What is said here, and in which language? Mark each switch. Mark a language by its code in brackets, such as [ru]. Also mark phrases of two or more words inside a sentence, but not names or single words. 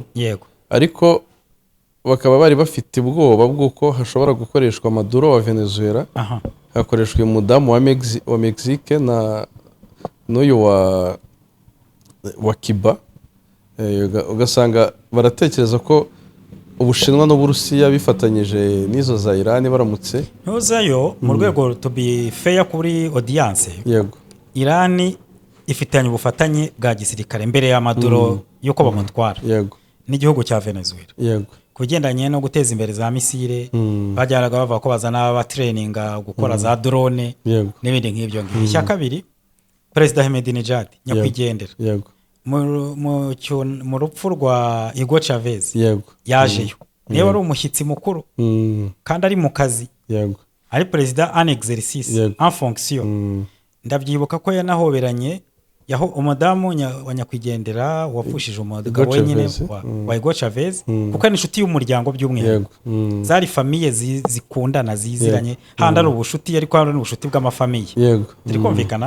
[rw] Ariko bakaba bari bafite ubwoba bw'uko hashobora gukoreshwa Maduro wa Venezuela, hakoreshwa umudamu wa Mexique na n'uyu wa Cuba. Ugasanga baratekereza ko Ubushinwa n'Uburusiya bifatanyije n'izo za Iran baramutse ntuzayo mu rwego [en] to be fair [rw] kuri audience. Yego. Iran ifitanye ubufatanye bwa gisirikare mbere ya Maduro yuko bamutwara. Yego. N'igihugu cya Venezuela. Yego. Kugendanye no guteza imbere za misile bajyaraga bava ko bazana aba traininga gukora za drone n'ibindi nk'ibyo ngibyo. Icya kabiri President Ahmadinejad nyakwigendera. Yego. Mu rupfu rwa Hugo Chavez yajeyo niyo wari umushyitsi mukuru kandi ari mu kazi ari president [fr] en exercice en fonction. [rw] Ndabyibuka ko yanahoberanye yaho umudamu wa nyakwigendera wapfushije umugabo wenyine wa Hugo Chavez kuko ari inshuti y'umuryango by'umwihariko zari famille zikundana ziziranye handa ari ubushuti ariko hari n'ubushuti bw'amafamiye turi kumvikana.